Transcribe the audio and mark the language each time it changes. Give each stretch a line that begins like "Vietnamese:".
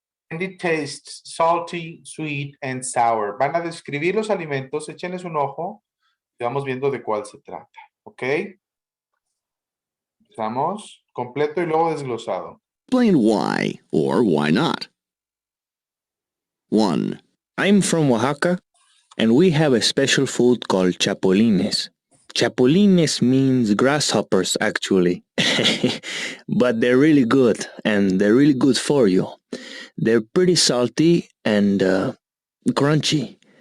English: And it tastes salty, sweet, and sour.
Spanish: Van a describir los alimentos. Échenles un ojo. Y vamos viendo de cuál se trata. ¿Ok? Empezamos. Completo y luego desglosado.
English: Explain why or why not. 1. I'm from Oaxaca, and we have a special food called chapulines. Chapulines means grasshoppers, actually. But they're really good, and they're really good for you. They're pretty salty and crunchy.